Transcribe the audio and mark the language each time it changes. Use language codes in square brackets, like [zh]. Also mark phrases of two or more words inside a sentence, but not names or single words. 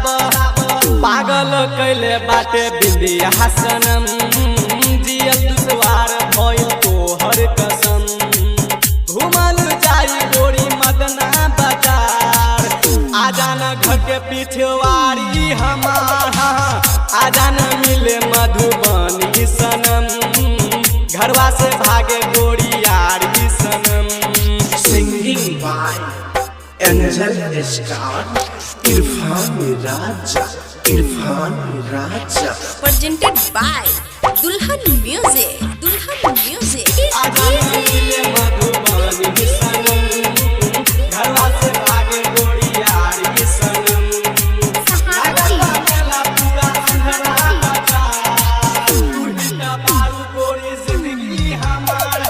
[bho] पागल कैले बाटे बिंदिया सनम, जियल दुश्वार भइल तोहर कसम, घूमल जाई गोरी मदना बाजार। आजा न घर के पिछवाड़ी हमार, आजा न मिले मधुबनी सनम, घरवा से भागे गोरी यारी सनम। [en] Singing by Angel Star, Irfan Raja, Irfan Raja. Presented by दुल्हन म्यूजिक, दुल्हन म्यूजिक। [bho] आजा न मिले मधुबनी सनम, घरवा से भागे गोरी यारी सनम, लागल बा मेला पूरा अंधरा बाजार, तू ही तो बारू गोरी जिंदगी हमार।